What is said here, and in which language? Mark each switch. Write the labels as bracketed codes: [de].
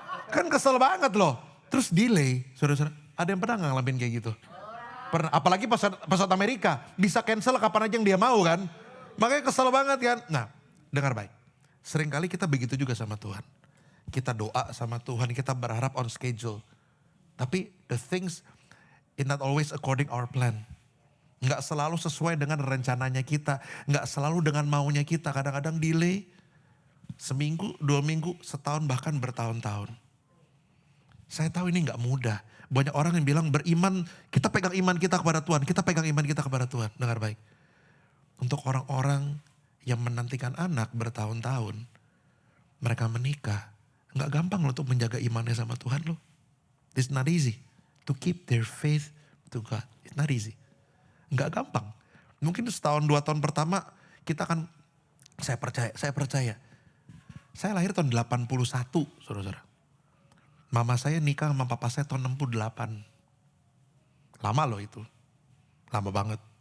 [id] Kan kesel banget loh. Terus delay, saudara-saudara. Ada yang pernah nggak ngalamin kayak gitu? Pernah, apalagi pesawat Amerika. Bisa cancel kapan aja yang dia mau kan. Makanya kesel banget kan. Nah, dengar baik. Seringkali kita begitu juga sama Tuhan. Kita doa sama Tuhan, kita berharap [en] on schedule. [id] Tapi [en] the things is not always according our plan. [id] Nggak selalu sesuai dengan rencananya kita. Nggak selalu dengan maunya kita. Kadang-kadang delay. Seminggu, 2 minggu, setahun bahkan bertahun-tahun. Saya tahu ini nggak mudah. Banyak orang yang bilang beriman, kita pegang iman kita kepada Tuhan. Kita pegang iman kita kepada Tuhan. Dengar baik. Untuk orang-orang yang menantikan anak bertahun-tahun. Mereka menikah. Nggak gampang loh untuk menjaga imannya sama Tuhan loh. [en] It's not easy. To keep their faith to God. It's not easy. [id] Nggak gampang. Mungkin setahun 2 tahun pertama kita akan, saya percaya. Saya lahir tahun 81, saudara-saudara. Mama saya nikah sama papa saya tahun 68. Lama loh itu. Lama banget.